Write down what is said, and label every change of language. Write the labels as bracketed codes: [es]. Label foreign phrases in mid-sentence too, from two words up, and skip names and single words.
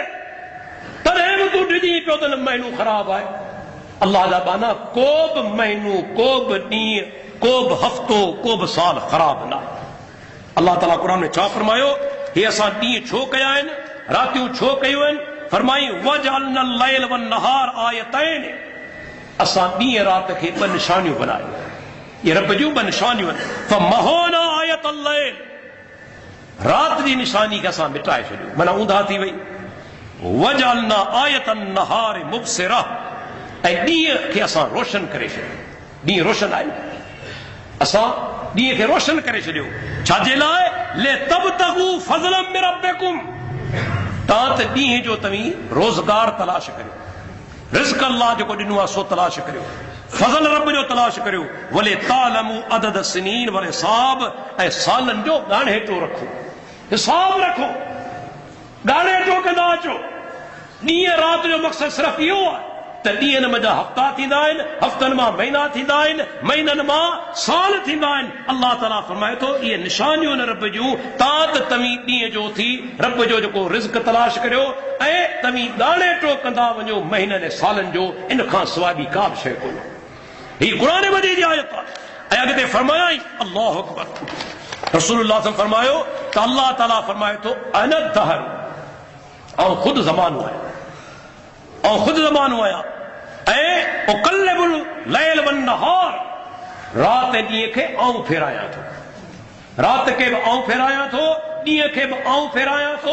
[sd] तॾहिं बि तूं ॾिजी पियो त महीनो ख़राब आहे। अल्लाह जा बाना, को बि महीनो, को बि ॾींहुं, को बि हफ़्तो, को बि साल ख़राब न आहे। अल्लाह ताला क़ुर में छा फरमायो? हे असां ॾींहं छो कया आहिनि, रातियूं छो कयूं आहिनि? [ar] फरमाई وجعلنا الليل والنهار آيتين, [sd] असां ॾींहं राति खे 2 निशानियूं बनायूं। ये रब जूं 2 निशानियूं आहिनि। [ar] فمحونا آية الليل, [sd] राति जी निशानी खे असां मिटाए छॾियो, माना ऊंधा थी वई। [ar] وجعلنا آية النهار مبصرة, [sd] ऐं ॾींहं खे असां रोशन करे छॾियो। ॾींहुं रोशन आहे, असां ॾींहं खे रोशन करे छॾियो। छाजे लाइ? [ar] لتبتغوا فضلا من ربكم, [sd] तव्हां त ॾींहं जो तव्हीं रोज़गार तलाश करियो, रिज़्क़ अल्लाह जेको ॾिनो आहे सो तलाश करियो, फज़ल रब जो तलाश करियो। [ar] ولتعلموا عدد السنين والحساب, [sd] ऐं सालनि जो ॻाणेटो रखो, हिसाब रखो, ॻाणेटो कंदा अचो। ॾींहं राति जो मक़सदु सिर्फ़ु इहो आहे त ॾींहंनि मंझि हफ़्ता थींदा आहिनि, हफ़्तनि मां महीना थींदा आहिनि, महीननि मां साल थींदा आहिनि। अल्लाह ताला फरमाए थो, इहे निशानियूं न रब जूं, तव्हां त तव्हीं ॾींहं जो थी रब जो जेको रिज़्क़ तलाश करियो, ऐं तव्हीं ॻाणेटो कंदा वञो महीननि ऐं सालनि जो, इन खां सवाइ ॿी का बि शइ कोन्हे। ही क़ुरान मजीद जी आयत आहे। ऐं अॻिते फरमायाई, [ar] الله أكبر, رسول الله صلى الله عليه وسلم [sd] फरमायो त अल्लाह ताला फरमाए थो, [ar] أنا الدهر, [sd] ऐं ख़ुदि ज़मानो आहियां, ऐं ख़ुदि ज़मानो आहियां, ऐं [ar] أقلب الليل والنهار, [sd] राति ॾींहं खे आऊं फेरायां थो, राति खे बि आऊं फेरायां थो, ॾींहं खे बि आऊं फेरायां थो।